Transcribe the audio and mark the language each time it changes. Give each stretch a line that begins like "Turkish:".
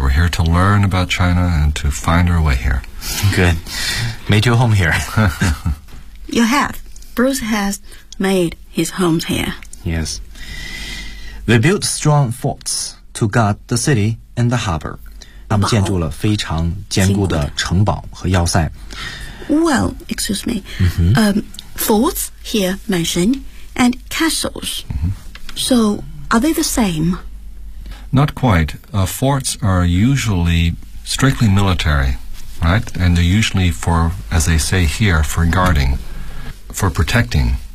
English: We're here to learn about China and to find our way here. Good. Made your home here. You have. Bruce has made his home here. Yes. They built strong forts to guard the city and the harbor.
Chinese: 他们建筑了非常坚固的城堡和要塞。
English: Well, excuse me.、Forts here mentioned and castles.、Mm-hmm. So, are they the same? Not quite. Forts are usually strictly military, right? And they're usually for, as they say here, for guarding, for protecting.